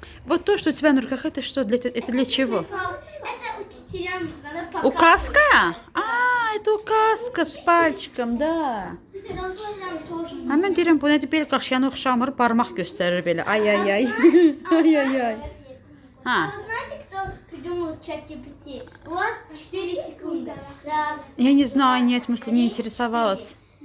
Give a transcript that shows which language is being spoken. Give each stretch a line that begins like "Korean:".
Russian: Вот то, что у тебя на руках, это что? Это для чего? Это учителям надо показывать. Указка? Это указка с пальчиком, да. Тоже.
Azerbaijani: Ha, mən deyirəm, bu nədir, bel qaşıyanı oxşamır, barmaq göstərir belə. Ay. Ay. Ha.
Russian: А вы знаете, кто придумал ChatGPT? У вас 4 секунды. Раз. Я не знаю, нет, мысли не интересовалась.